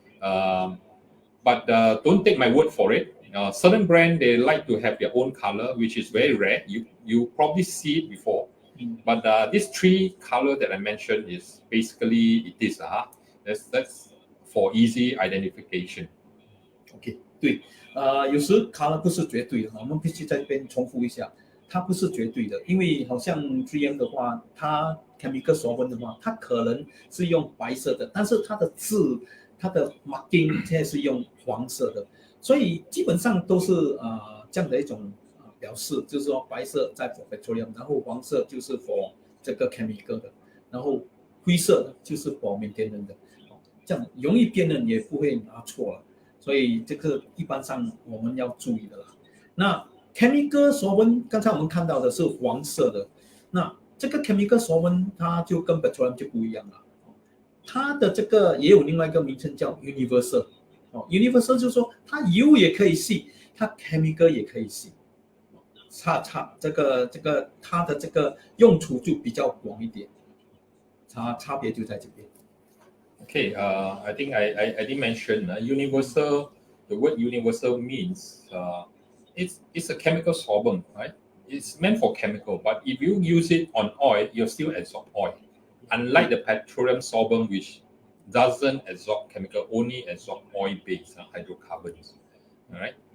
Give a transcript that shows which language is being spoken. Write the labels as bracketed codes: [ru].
[en] But don't take my word for it. Certain brand they like to have their own color, which is very rare. You probably see it before, but these three color that I mentioned is basically it is that's for easy identification. [zh] OK， 对，有时 color 不是绝对的，我们必须在这边重复一下。它不是绝对的，因为好像 3M 的话，它 chemical solvent 的话，它可能是用白色的，但是它的字、它的 marking 现在是用黄色的，所以基本上都是这样的一种表示，就是说白色在 [en] for petroleum， [zh] 然后黄色就是 for 这个 chemical 的，然后灰色的就是 [en] for maintenance [zh] 的，这样容易辨认也不会拿错了，所以这个一般上我们要注意的啦。那chemical solvent 刚才我们看到的是黄色的，那这个 chemical solvent 它就跟 petroleum 就不一样了，它的这个也有另外一个名称叫 universal。 universal 就是说它油也可以洗，它 chemical 也可以洗，这个它的这个用处就比较广一点，差别就在这边。 [en] Okay, I think I did mention universal. The word universal means it's a chemical solvent, right? It's meant for chemical, but if you use it on oil, you'll still absorb oil. Unlike the petroleum solvent, which doesn't absorb chemical, only absorb oil-based hydrocarbons. All right.